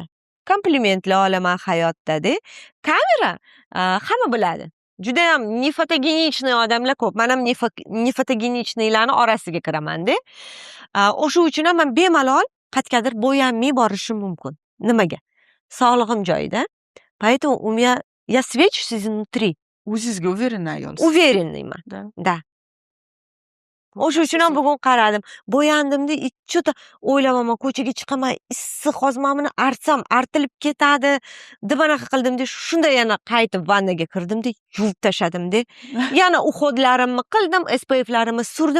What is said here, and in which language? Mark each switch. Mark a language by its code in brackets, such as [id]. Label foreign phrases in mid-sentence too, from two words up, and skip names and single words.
[uz] Komplimentlar olaman hayotda-da. Kamera hamma biladi. Juda ham nefotogenichniy odamlar ko'p. Men ham nefotogenichnilarning orasiga kiraman-da. O'sha uchun ham men bemalol qatqadir bo'yanmay borishim mumkin. Nimaga? Sog'lig'im joyida. [ru] Поэтому у меня я свечусь изнутри. [uz] O'zingizga уверенный ayolsiz. [ru] Уверенныйman. Да. [uz] O'sha uchun ham bugun qaradim. Bo'yandimda, cho'ta o'ylayapman, ko'chaga chiqaman, issiq hozir men buni artsam, artilib ketadi, deb anaqa qildimda, shunda yana qaytib vannaga kirdimda, yuvib tashladim-da. Yana uxodlarimni qildim, SPF'larimni surdim.